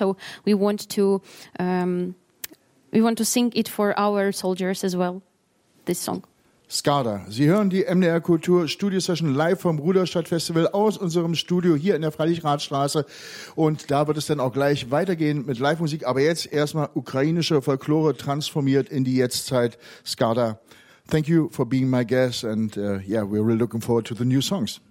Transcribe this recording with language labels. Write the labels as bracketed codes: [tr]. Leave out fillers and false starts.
[en] So we want to sing it for our soldiers as well, this song. Skada. [de] Sie hören die MDR Kultur Studio Session live vom Rudolstadt Festival aus unserem Studio hier in der Freilichrathstraße. Und da wird es dann auch gleich weitergehen mit Live-Musik. Aber jetzt erstmal ukrainische Folklore transformiert in die Jetztzeit. [en] Skada, thank you for being my guest. And yeah, we're really looking forward to the new songs.